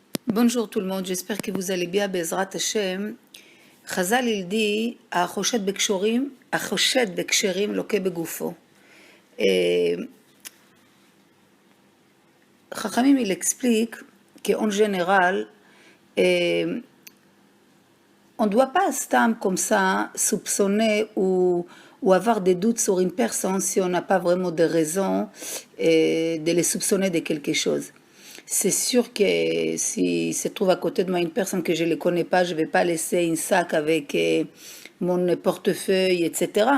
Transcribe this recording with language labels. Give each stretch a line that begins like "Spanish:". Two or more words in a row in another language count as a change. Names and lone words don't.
French: Bonjour tout le monde, j'espère que vous allez bien,
Hebrew: בעזרת השם.
French: Chazal il dit,
Hebrew: החושד בקשרים לוקה בגופו.
French: Chachamim il explique qu'en général, on ne doit pas stam comme ça soupçonner ou avoir des doutes sur une personne si on n'a pas vraiment de raison de les soupçonner de quelque chose. C'est sûr que si se trouve à côté de moi une personne que je ne connais pas, je ne vais pas laisser un sac avec mon portefeuille, etc.